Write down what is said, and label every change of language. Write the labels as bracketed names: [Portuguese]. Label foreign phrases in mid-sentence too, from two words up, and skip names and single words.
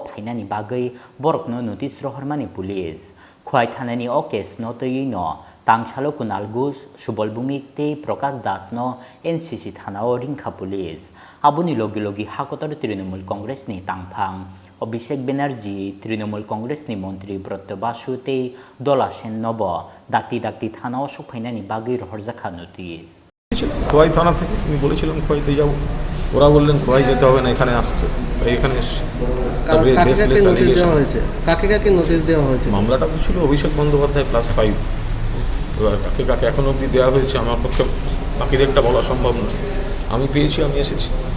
[Kok Borok] phainani bagai borokno notice rohormani police Khowai Thanani o case no twiwi no Tangsalo Kunal Subol Bumikte Prokas Das no NCC Thanao Ringkha police Abuni logi hakotor Trinamool Congress ni tangphang Abhishek Banerjee Trinamool Congress ni Montri Brottobasute Dola Shennobo dakti Thanao shokphainani bagai rohor jakha notice [Bangla] খোয়াই থানা থেকে আমি বলেছিলাম খোয়াইতে যাব ওরা বললেন খোয়াই যেতে হবে না এখানে আসতে এখানে এসেছি তবে [English] baseless allegation [Bangla] হয়েছে কাকে নোটিশ দেওয়া হয়েছে মামলাটা ছিল অভিষেক বন্দ্যোপাধ্যায় +5 এবার কাকে এখন অবধি দেওয়া হয়েছে আমার পক্ষে বাকিদেরটা বলা সম্ভব নয় আমি পেয়েছি আমি এসেছি